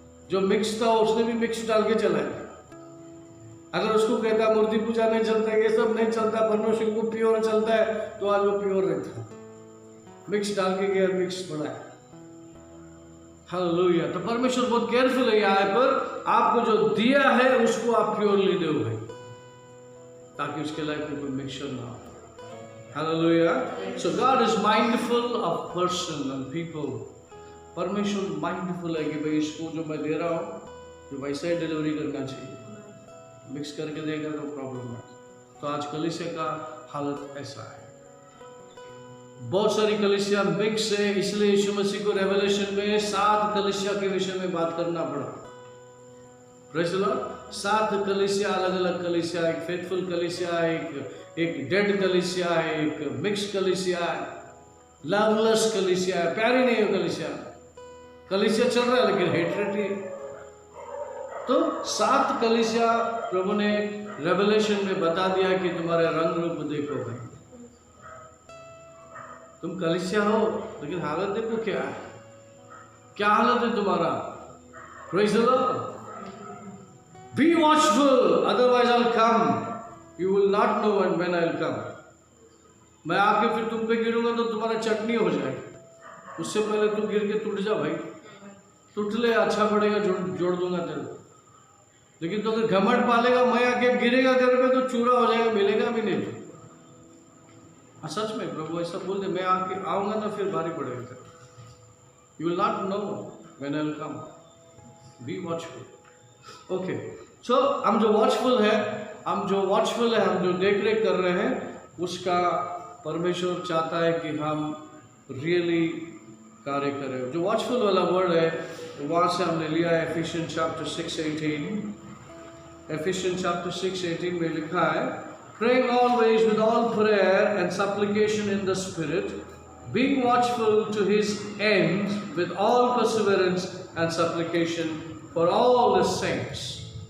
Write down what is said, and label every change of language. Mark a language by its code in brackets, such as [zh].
[hi] जो मिक्स था उसने भी मिक्स डाल के चला है। अगर उसको कहता मूर्ति पूजा नहीं चलता, ये सब नहीं चलता, परमेश्वर को प्योर चलता है, तो आज वो प्योर रहता। मिक्स डाल के गया, मिक्स पड़ा है। हालेलुया। तो परमेश्वर बहुत केयरफुल है यहाँ पर, आपको जो दिया है उसको आप प्योरली दो भाई, ताकि उसके लाइफ में कोई मिक्सचर ना हो। [en] Hallelujah. So God is mindful of person and people. [hi] परमेश्वर माइंडफुल है कि भाई इसको जो मैं दे रहा हूँ, जो वैसा ही डिलीवरी करना चाहिए। मिक्स करके देगा तो प्रॉब्लम है। तो आज कलीसिया का हालत ऐसा है, बहुत सारी कलीसिया मिक्स है, इसलिए यीशु मसीह को रेवलेशन में 7 कलीसिया के विषय में बात करना पड़ा। [en] Praise the lord. [hi] 7 कलीसिया, अलग अलग कलीसिया, एक फेथफुल कलीसिया, एक डेड कलीसिया है, एक मिक्स कलीसिया है, लवलेस कलीसिया है, प्यारी नहीं है कलीसिया, कलीसिया चल रहा है लेकिन हेटरेट ही। तो 7 कलीसिया प्रभु ने रेवलेशन में बता दिया कि तुम्हारे रंग रूप देखो भाई, तुम कलीसिया हो लेकिन हालत देखो क्या है, क्या हालत है तुम्हारा। [en] Praise the lord. Be watchful, otherwise I'll come. You will not know when I'll come. [hi] मैं आके फिर तुम पे गिरूंगा तो तुम्हारा चटनी हो जाएगी। उससे पहले तू गिर के टूट जा भाई, टूट ले, अच्छा पड़ेगा, जोड़ दूंगा तेरे को। लेकिन तो अगर घमंड पालेगा, मैं आके गिरेगा तेरे पे तो चूरा हो जाएगा, मिलेगा भी नहीं। तो सच में प्रभु ऐसा बोल दे, मैं आके आऊंगा ना फिर भारी पड़ेगा तेरे को। [en] You will not know when I'll come. Be watchful. [hi] Okay, सो हम जो वॉचफुल है, हम जो देख रेख कर रहे हैं, उसका परमेश्वर चाहता है कि हम रियली कार्य करें। जो वॉचफुल वाला वर्ड है वहाँ से हमने लिया है एफिशियंस चैप्टर 6:18। [en] Ephesians chapter 6:18 [hi] में लिखा है, [en] praying always with all prayer and supplication in the spirit, being watchful to his end with all perseverance and supplication for all the saints।